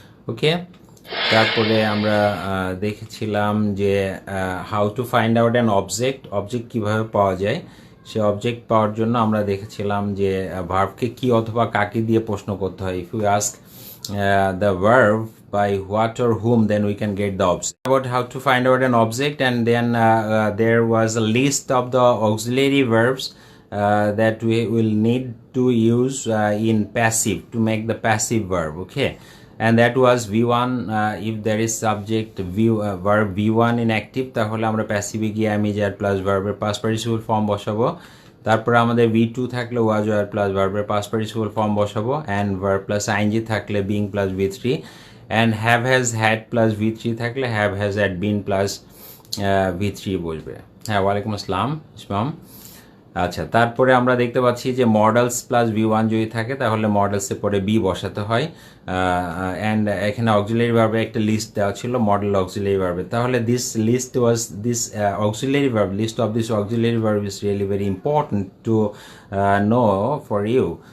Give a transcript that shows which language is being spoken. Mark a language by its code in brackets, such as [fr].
[bn] Okay, তারপরে আমরা দেখেছিলাম যে [en] how to find out an object [bn] কিভাবে পাওয়া যায়। সে অবজেক্ট পাওয়ার জন্য আমরা দেখেছিলাম যে ভার্বকে কি অথবা কাকে দিয়ে প্রশ্ন করতে হয়। [en] If you ask the verb by what or whom, then we can get the object. About how to find out an object, and then there was a list of the auxiliary verbs that we will need to use in passive to make the passive verb. Okay, and that was V1. If there is subject verb V1 in active, [bn] তাহলে আমরা [en] passive গিয়ে am is are plus verb এর past participle form বসাবো। [bn] তারপরে আমাদের V2 থাকলে was were plus verb এর past participle form বসাবো, and verb plus ing থাকলে being plus V3, and have has had plus V3 থাকলে have has had been plus V3 বসবে। হ্যাঁ, ওয়ালাইকুম আসসালাম ইসমাম। আচ্ছা, তারপরে আমরা দেখতে পাচ্ছি যে মডেলস প্লাস V1 যদি থাকে তাহলে মডেলসের পরে বি বসাতে হয়, অ্যান্ড এখানে অক্সিলারি ভার্বের একটা লিস্ট দেওয়া ছিল, মডেল অক্সিলারি ভার্বের। [en] তাহলে this list was this auxiliary verb, list of this auxiliary verb is really very important to know for you.